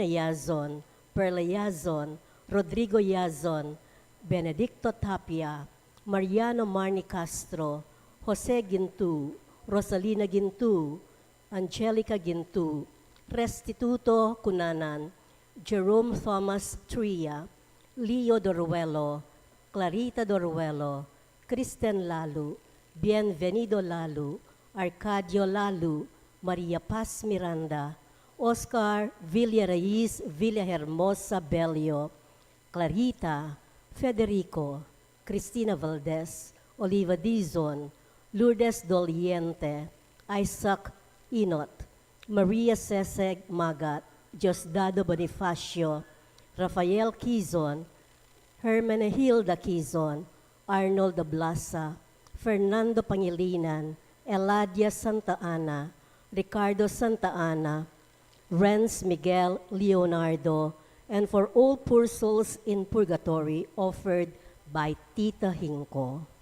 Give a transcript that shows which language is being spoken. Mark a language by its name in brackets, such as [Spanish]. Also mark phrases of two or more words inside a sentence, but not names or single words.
[English] Yazon, Perla Yazon, Rodrigo Yazon, Benedicto Tapia, Mariano Marni Castro, Jose Gintu, Rosalina Gintu, Angelica Gintu, Restituto Cunanan, Jerome Thomas Tria, Leo Doruelo, Clarita Doruelo, Kristen Lalu, Bienvenido Lalu, Arcadio Lalu, Maria Paz Miranda, Oscar Villaraiz Villahermosa Bello, Clarita, Federico, Cristina Valdez, Oliva Dizon, Lourdes Doliente, Isaac Inot, Maria Seseg Magat, Diosdado Bonifacio, Rafael Quizon, Hermenegilda Quizon, Arnold Blasa, Fernando Pangilinan, Eladia Santa Ana, Ricardo Santa Ana, Renz Miguel Leonardo, and for all poor souls in purgatory offered by Tita Hinko.